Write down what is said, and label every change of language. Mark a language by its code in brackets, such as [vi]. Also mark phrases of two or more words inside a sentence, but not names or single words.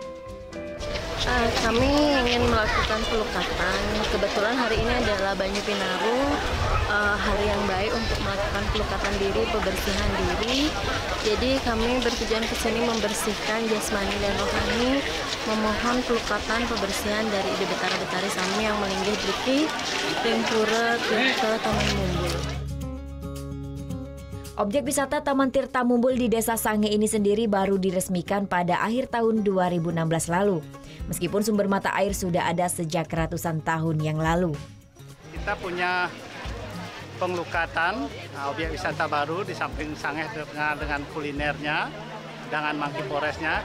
[id] Kami ingin melakukan pelukatan. Kebetulan hari ini adalah Banyu Pinaruh, hari yang baik untuk melakukan pelukatan diri, pembersihan diri. Jadi kami bertujuan ke sini membersihkan jasmani dan rohani, memohon pelukatan pembersihan dari Ide Betara Betari Sami yang melinggih Bliki, Ringpura, Tirta Taman Mumbul. Objek wisata Taman Tirta Mumbul di Desa Sangeh ini sendiri baru diresmikan pada akhir tahun 2016 lalu. Meskipun sumber mata air sudah ada sejak ratusan tahun yang lalu. Kita punya pengelukatan objek wisata baru di samping Sangeh dengan kulinernya, dengan Monkey Forest-nya.